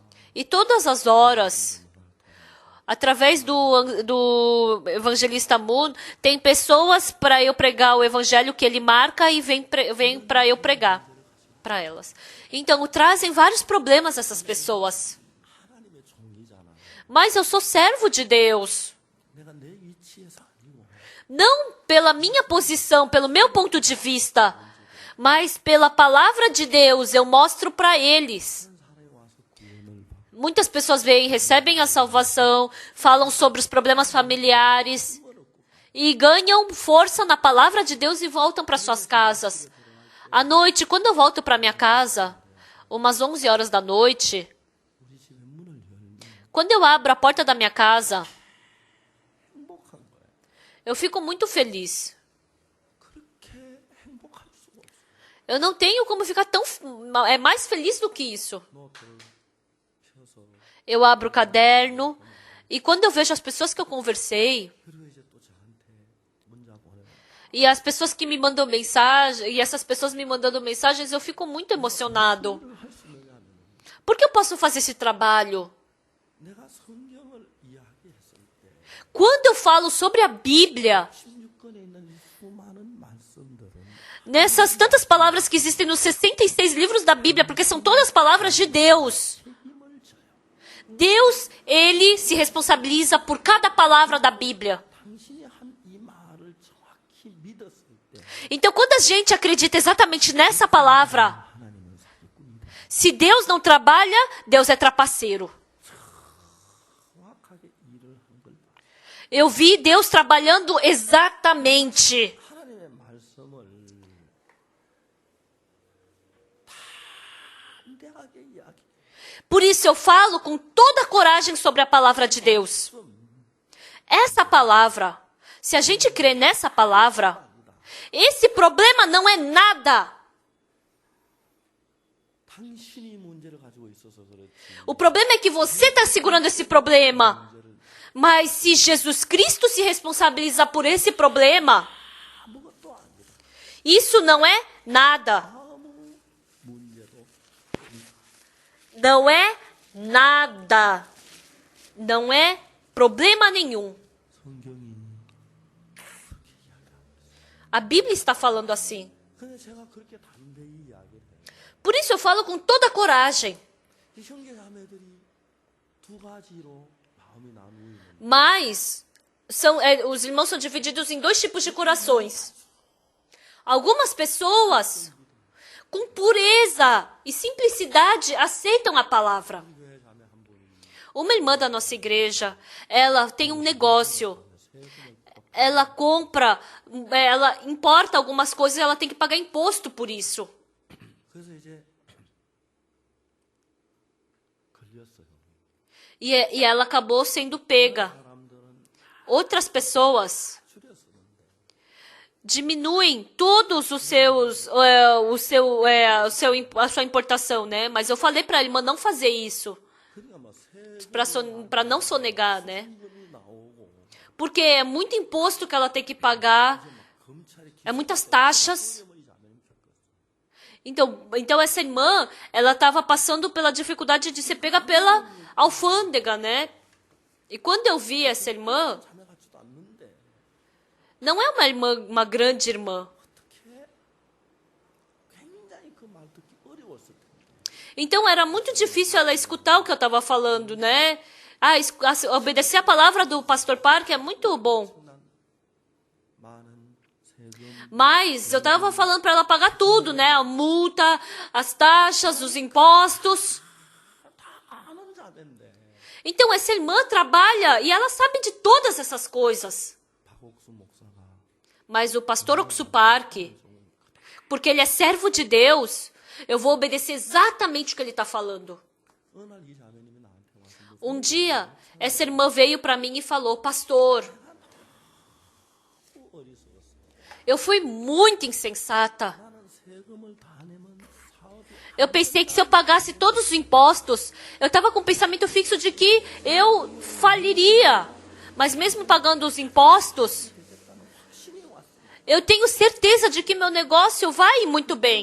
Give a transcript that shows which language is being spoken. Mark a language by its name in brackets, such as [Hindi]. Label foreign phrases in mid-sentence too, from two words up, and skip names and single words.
[Portuguese] E todas as horas, através do evangelista Moon, tem pessoas para eu pregar o evangelho que ele marca e vem para eu pregar para elas. Então, trazem vários problemas essas pessoas. [Korean] 하나님의 종이잖아. [Portuguese] Mas eu sou servo de Deus. [Korean] 내가 내 위치에서 아니고 [Portuguese] Não pela minha posição, pelo meu ponto de vista, mas pela palavra de Deus, eu mostro para eles. [Korean] 다른 사람이 와서 구원을 [Portuguese] Muitas pessoas vêm, recebem a salvação, falam sobre os problemas familiares e ganham força na palavra de Deus e voltam para suas casas. À noite, quando eu volto para minha casa, umas 11 horas da noite, [Korean] 우리 집의 문을 열면 [Portuguese] quando eu abro a porta da minha casa, [Korean] 행복한 거예요. [Portuguese] eu fico muito feliz. [Korean] 그렇게 행복할 수가 없어요. [Portuguese] Eu não tenho como ficar mais feliz do que isso. [Korean] 노트를 펴서 [Portuguese] Eu abro o caderno e quando eu vejo as pessoas que eu conversei [Korean] 그리고 이제 또 저한테 문자 보내요. [Portuguese] e as pessoas que me mandam mensagem e essas pessoas me mandando mensagens, eu fico muito emocionado. [Korean] 할 수 있느냐 하면 [Portuguese] Por que eu posso fazer esse trabalho? [Korean] 내가 성경을 이야기했을 때 [Portuguese] Quando eu falo sobre a Bíblia, [Korean] 16권에 있는 이 수많은 말씀들은 [Portuguese] nessas tantas palavras que existem nos 66 livros da Bíblia, porque são todas palavras de Deus. [Korean] 책임을 져요. [Portuguese] Deus, ele se responsabiliza por cada palavra da Bíblia. [Korean] 당신이 한 이 말을 정확히 믿었을 때 [Portuguese] Então, quando a gente acredita exatamente nessa palavra, [Korean] 하나님은 사기꾼이다. [Portuguese] se Deus não trabalha, Deus é trapaceiro. [Korean] 정확하게 일을 한 걸 봐. [Portuguese] Eu vi Deus trabalhando exatamente. [Korean] 하나님의 말씀을 담대하게 이야기. [Portuguese] Por isso eu falo com toda a coragem sobre a palavra de Deus. Essa palavra, se a gente crê nessa palavra, esse problema não é nada. [Korean] 당신이 문제를 가지고 있어서 그렇지. [Portuguese] O problema é que você está segurando esse problema. Mas se Jesus Cristo se responsabiliza por esse problema, [Korean] 아무것도 아니다. [Portuguese] isso não é nada. [Korean] 아무 문제도 [Portuguese] Não é nada. Não é problema nenhum. [Korean] 성경이 [Portuguese] A Bíblia está falando assim. [Korean] 근데 제가 그렇게 담대히 이야기를 해요. [Portuguese] Por isso eu falo com toda a coragem. [Korean] 이 형제자매들이 두 가지로 마음이 나누어 있는 [Portuguese] Mas os irmãos são divididos em dois tipos de corações. Algumas pessoas, com pureza e simplicidade, aceitam a palavra. [Korean] 교회 자매 한 분이 [Portuguese] Uma irmã da nossa igreja, ela tem um negócio. Ela compra, ela importa algumas coisas e ela tem que pagar imposto por isso. [Korean] 그래서 이제 걸렸어요. [Portuguese] E ela acabou sendo pega. [Korean] 사람들은 [Portuguese] Outras pessoas [Korean] 줄였었는데 [Portuguese] diminuem todos os a sua importação, né? Mas eu falei para a irmã não fazer isso, [Korean] 그러니까 막 [Portuguese] para não sonegar, né? [Korean] 세금이 나오고 [Portuguese] Porque é muito imposto que ela tem que pagar, [Korean] 검찰이 [Portuguese] é muitas taxas. [Korean] 기소해버리지 않으면 좋겠어. [Portuguese] Então essa irmã, ela estava passando pela dificuldade de ser pega pela alfândega, né? E quando eu vi essa irmã, [Korean] 자매 같지도 않는데 [Portuguese] não é uma irmã, uma grande irmã. [Korean] 어떻게 굉장히 그 말 듣기 어려웠을 텐데 [Portuguese] Então era muito difícil ela escutar o que eu estava falando, né? Obedecer a palavra do pastor Parker é muito bom. [Korean] 난 많은 세금 [Portuguese] Mas eu estava falando para ela pagar tudo, né? A multa, as taxas, os impostos. [Korean] 다 아는 자인데 [Portuguese] Então essa irmã trabalha e ela sabe de todas essas coisas. [Korean] 박옥수 목사가 [Portuguese] Mas o pastor Oxu Park, porque ele é servo de Deus, eu vou obedecer exatamente o que ele está falando. [Korean] 어느 날 이 자매님이 나한테 와서 [Portuguese] Um dia, essa irmã veio para mim e falou, pastor, [Korean] 너무 어리석었어. [Portuguese] eu fui muito insensata. [Korean] 나는 세금을 다 내면 사업이 [Portuguese] Eu pensei que se eu pagasse todos os impostos, eu estava com o pensamento fixo de que eu faliria. Mas mesmo pagando os impostos, [Korean] 되겠다는 확신이 왔어. [Portuguese] eu tenho certeza de que meu negócio vai muito bem.